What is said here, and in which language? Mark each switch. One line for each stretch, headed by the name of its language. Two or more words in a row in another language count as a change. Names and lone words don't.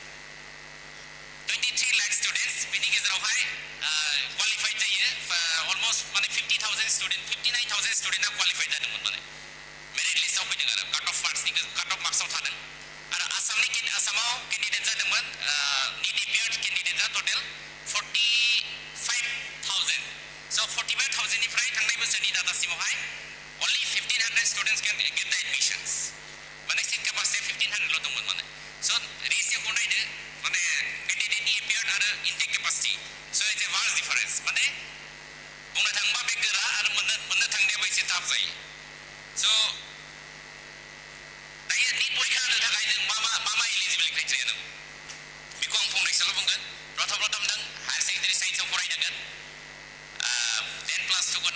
Bodo: बेनि गेजेरावहाय क्वालिफाइड जायो अलमोस्ट माने 59,000 स्टुडेन्टआ क्वालिफाइड जादोंमोन माने मेरिट लिस्टआव फैदों आरो काट अफ मार्क्सआव थादों आरो आसामाव केन्डिडेट जादोंमोन नीट एपियार्ड केन्डिडेटआ टटेल 45,000 स' 45,000 निफ्राय थांनाय बोसोरनि डाटासिमावहाय
English: only 1,500 students can get the admissions
Bodo: माने
English: seat capacity
Bodo: 1,500 ल' दंमोन माने स' रेशियोखौ नायदो माने केन्डिडेटनि एपियार्ड आरो
English: intake capacity
Bodo: स'
English: it's a vast difference
Bodo: माने बुंनो थाङोबा बे गोरा आरो मोननो थांनायाबो एसे टाफ जायो स' दायो नीट परीक्षा होनो थाखाय जों मा
English: eligible criteria
Bodo: नांगौ बेखौ आं फंनैसोल' बुंगोन प्रथम नों
English: higher secondary
Bodo: साइन्सआव फरायनांगोन 10+2 खौ